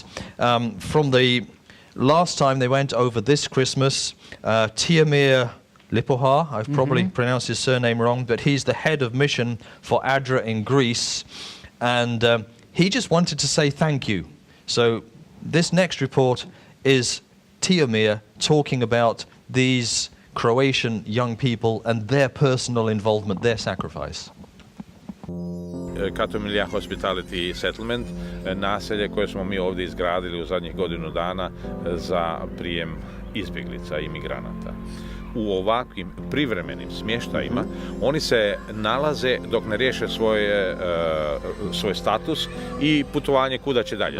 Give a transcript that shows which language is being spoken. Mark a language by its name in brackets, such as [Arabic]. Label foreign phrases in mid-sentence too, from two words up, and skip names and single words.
[English] From the last time they went over this Christmas, Tiamir Lipoha, I've probably pronounced his surname wrong, but he's the head of mission for ADRA in Greece, and he just wanted to say thank you. So this next report is Tiamir talking about these Croatian young people and their personal involvement, their sacrifice. [Croatian] Katomilja Hospitality Settlement, naselje koje smo mi ovdje izgradili u zadnjih godinu dana za prijem izbjeglica i imigranata. u ovakvim privremenim smještajima, oni se nalaze dok ne riješe svoj status i putovanje kuda će dalje.